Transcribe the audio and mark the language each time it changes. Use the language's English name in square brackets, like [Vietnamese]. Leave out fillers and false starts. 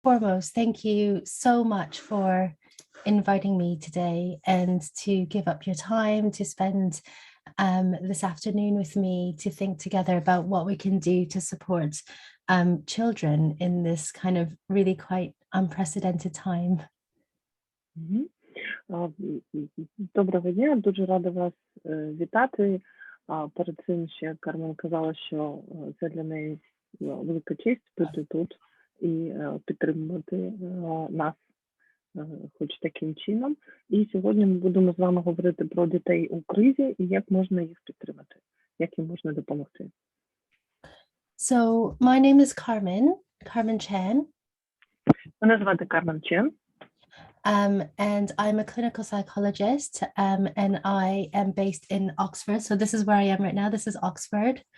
[English] Foremost, thank you so much for inviting me today and to give up your time to spend this afternoon with me to think together about what we can do to support children in this kind of really quite unprecedented time. Мгм. [Ukrainian] Доброго дня, дуже рада вас вітати. Перед цим ще Кармен казала, що це для неї велика честь бути тут і підтримувати нас хоч таким чином. І сьогодні ми будемо з вами говорити про дітей у кризі і як можна їх підтримати, як їм можна допомогти. [English] So my name is Кармен Чан. [Ukrainian] Мене звати Кармен Чан. [English] And I'm a clinical psychologist, and I am based in Oxford. So this is where I am right now. This is Oxford.